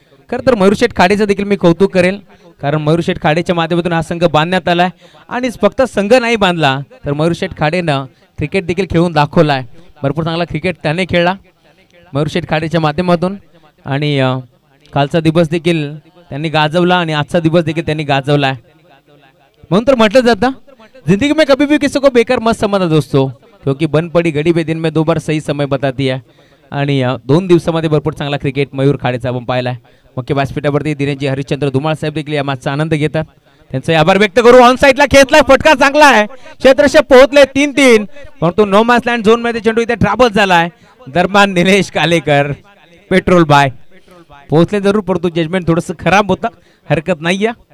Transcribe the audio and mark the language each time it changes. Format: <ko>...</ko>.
<mr>खरं तर मयूर शेठ खाडेचं देखील मी कौतुक करेल, कारण मयूर शेठ खाडेच्या माध्यमातून हा संघ बांधण्यात आलाय. आणि फक्त संघ नाही बांधला तर मयूर शेठ खाडेनं क्रिकेट देखील खेळून दाखवलाय. भरपूर चांगला क्रिकेट त्याने खेळला मयूर शेठ खाडेच्या माध्यमातून, आणि कालचा दिवस देखील त्यांनी गाजवला आणि आजचा दिवस देखील त्यांनी गाजवलाय.</mr> <hi>म्हणून तर म्हटलं जातं, जिंदगी में कभी भी किसी को बेकार मत समझना दोस्तों, क्योंकि बन पड़ी घड़ी बे दिन में 2 बार सही समय बताती है.</hi> <mr>आणि 2 दिवसामध्ये भरपूर चांगला क्रिकेट मयूर खाडेचा आपण पाहिलाय. मुख्य व्यासपीठावरती दिनेशजी हरिश्चंद्र धुमाळ साहेब देखील या मॅचचा आनंद घेतात, त्यांचे आभार व्यक्त करू. ऑन साइडला खेचला, फटका चांगला आहे, क्षेत्ररक्षक पोहोचले 3-3, परंतु नो मॅच लँड झोन मध्ये चेंडू इथे ट्रॅबल झालाय. दरम्यान निलेश कालेकर पेट्रोल बाय पोहोचले जरूर, परंतु जजमेंट थोडंसं खराब होतं, हरकत नाहीये.</mr>